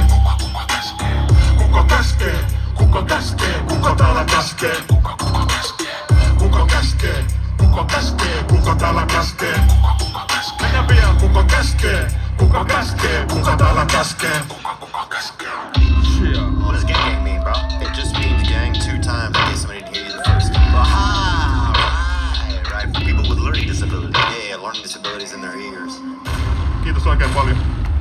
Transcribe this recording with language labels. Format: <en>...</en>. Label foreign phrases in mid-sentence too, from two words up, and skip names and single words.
<fi>Kuka käskee? Kuka käskee? Kuka käskee? Kuka täällä käskee? Kuka käskee? Kuka käskee? Kuka käskee? Kuka täällä käskee? Kuka käskee? Mennä pian! Kuka käskee? Kuka käskee? Kuka täällä käskee? Kuka käskee?</fi> <en>What does gang mean, bro? It just means gang 2 times in case somebody didn't hear you the first time. Aha! Right. For people with learning disabilities. Yeah, learning disabilities in their ears.</en> <fi>Kiitos oikein paljon.</fi>